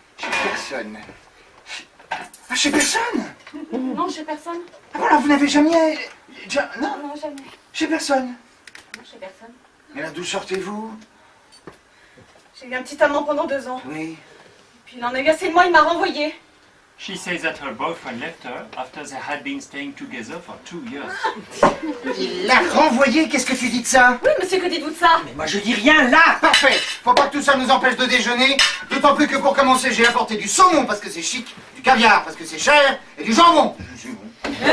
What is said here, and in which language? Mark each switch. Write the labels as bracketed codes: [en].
[fr] Chez personne. Ah, chez personne? Non, chez personne. Ah bon, alors vous n'avez jamais... Non, Non, jamais. chez personne. Non, chez personne. Mais là, d'où sortez-vous? J'ai eu un petit amant pendant 2 ans. Oui. Puis il en a eu assez de moi, il m'a renvoyé. [en] She says that her boyfriend left her after they had been staying together for 2 years. [fr] Il l'a renvoyé, qu'est-ce que tu dis de ça? Oui, monsieur, que dites-vous de ça? Mais moi, je dis rien, là. Parfait! Faut pas que tout ça nous empêche de déjeuner. D'autant plus que pour commencer, j'ai apporté du saumon parce que c'est chic, du caviar parce que c'est cher, et du jambon. Je suis bon.